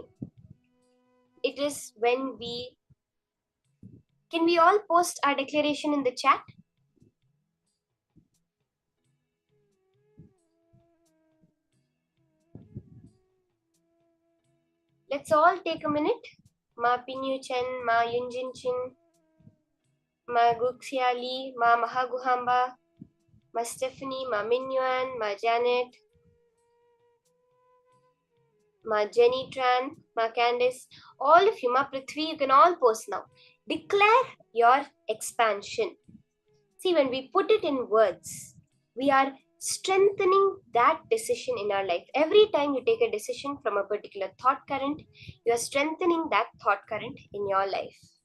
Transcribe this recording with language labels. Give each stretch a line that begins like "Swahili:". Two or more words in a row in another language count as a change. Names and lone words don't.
English: It is when can we all post our declaration in the chat? Let's all take a minute. Ma Pinyu Chen, Ma Yunjin Chin, Ma Guxia Lee, Ma Mahaguhamba, Ma Stephanie, Ma Minyuan, Ma Janet, Ma Jenny Tran, Ma Candice, all of you, Ma Prithvi, you can all post now. Declare your expansion. See, when we put it in words, we are strengthening that decision in our life. Every time you take a decision from a particular thought current, you are strengthening that thought current in your life.